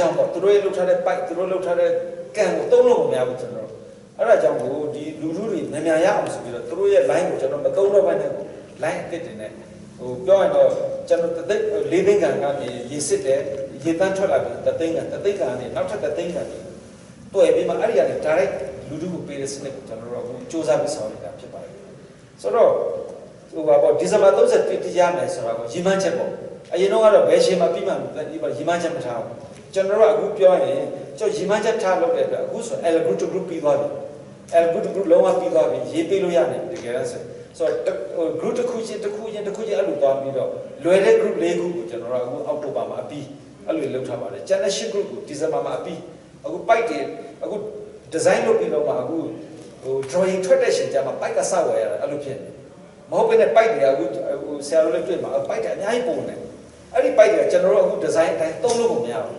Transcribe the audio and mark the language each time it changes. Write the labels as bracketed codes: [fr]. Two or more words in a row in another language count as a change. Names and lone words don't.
[my] င်းပေါ့သူတို့ရဲ့လုပ်ထားတဲ့ပိုက်သူတို့လုပ်ထားတဲ့ကံကိုသုံးလို့မရဘူးကျွန်တော်အဲ့ဒါကြောင့်ကိုဒီလူလူတွေမြန်မြန်ရအောင်ဆိုပြီးတော့သူတို့ရဲ့ line ကိုကျွန်တော်မသုံးတော့ဘဲနဲ့ line အစ်တင်နဲ့ပြောရင်တော့ကျွန်တော်တသိ၄သိန်းကန်ကနေရေစစ်တယ်ရေတန်းထွက်လာပြီးတသိန်းကန်ကနေနောက်ထပ်တသိန်းကန်တွေ့ပြီးမှအဲ့ဒီကနေ direct လူလူကိုပေးတဲ့စနစ်ကိုကျွန်တော်တို့အခုစူးစမ်းပြီးဆောင်နေတာဖြစ်ပါတယ်ဆိုတော့ပေါ့ဒီဇင်ဘာ31တိရမယ်ဆိုတော့ရီမန်းချက် ပေါ့အရင်တော့ကတော့ဘယ်ချိန်မှပြီးမှရီမန်းချက်မထားဘူးကျွန်တော်တို့အခုပြောရင်ကျွန်တော်ရီမန်းချက်ထားလုပ်တဲ့အတွက်အခုဆို [en] L group to group [my] ပြီးသွားပြီ [en] L group to group [my] လုံးဝပြီးသွားပြီရေးပေးလို့ရတယ်တကယ်လို့ဆိုတော့ group တစ်ခုချင်းအဲ့လိုသွားပြီးတော့လွယ်တဲ့ group ၄ခုကိုကျွန်တော်တို့အခုအောက်တိုဘာမှာအပြီးအဲ့လိုလုပ်ထားပါတယ်ကျ န်တဲ့၈ group ကိုဒီဇင်ဘာမှာအပြီးအခုပိုက်တွေအခု design လုပ်ပြီးတော့မှအခုdrawing ထွက်တဲ့ချိန်ကျမှပိုက်ကစဝယ်ရတာအဲ့လိုဖြစ်နေမဟုတ်ဘဲနဲ့ပိုက်တွေကအခုဆရာတို့လည်းတွေ့မှာပိုက်တွေအများကြီးပုံနေအဲ့ဒီပိုက်ကကျွန်တော်တို့အခု design အတိုင်းသုံးလို့မရဘူး